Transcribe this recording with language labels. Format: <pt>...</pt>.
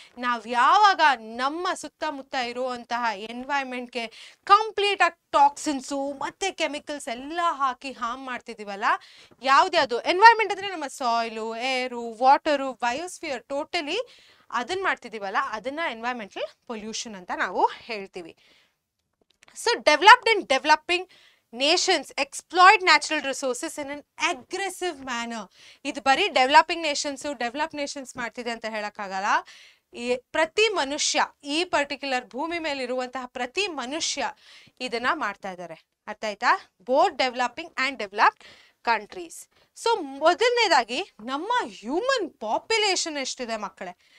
<kn>ನಾವು ಯಾವಾಗ ನಮ್ಮ ಸುತ್ತಮುತ್ತ ಇರುವಂತಹ ಎನ್ವೈರನ್ಮೆಂಟ್ಗೆ ಕಂಪ್ಲೀಟ್ ಆಗಿ ಟಾಕ್ಸಿನ್ಸು ಮತ್ತೆ ಕೆಮಿಕಲ್ಸ್ ಎಲ್ಲ ಹಾಕಿ ಹಾರ್ಮ್ ಮಾಡ್ತಿದ್ದೀವಲ್ಲ, ಯಾವ್ದ್ಯಾವುದು ಎನ್ವೈರನ್ಮೆಂಟ್ ಅಂದರೆ ನಮ್ಮ ಸಾಯಿಲು, ಏರು, ವಾಟರು, ಬಯೋಸ್ಫಿಯರ್ ಟೋಟಲಿ ಅದನ್ನ ಮಾಡ್ತಿದ್ದೀವಲ್ಲ, ಅದನ್ನ ಎನ್ವೈರನ್ಮೆಂಟಲ್ ಪೊಲ್ಯೂಷನ್ ಅಂತ ನಾವು ಹೇಳ್ತೀವಿ.</kn> <en>So developed and developing nations exploit natural resources in an aggressive manner.</en> <kn>ಇದು ಬರೀ ಡೆವಲಪಿಂಗ್ ನೇಷನ್ಸ್ ಮಾಡ್ತಿದೆ ಅಂತ ಹೇಳಕ್ಕಾಗಲ್ಲ. ಪ್ರತಿ ಮನುಷ್ಯ, ಈ ಪರ್ಟಿಕ್ಯುಲರ್ ಭೂಮಿ ಮೇಲೆ ಇರುವಂತಹ ಪ್ರತಿ ಮನುಷ್ಯ ಇದನ್ನ ಮಾಡ್ತಾ ಇದ್ದಾರೆ. ಅರ್ಥ ಆಯ್ತಾ?</kn> <en>Both developing and developed countries.</en> <kn>So ಮೊದಲನೇದಾಗಿ ನಮ್ಮ ಹ್ಯೂಮನ್ ಪಾಪ್ಯುಲೇಷನ್ ಎಷ್ಟಿದೆ ಮಕ್ಕಳೇ?</kn>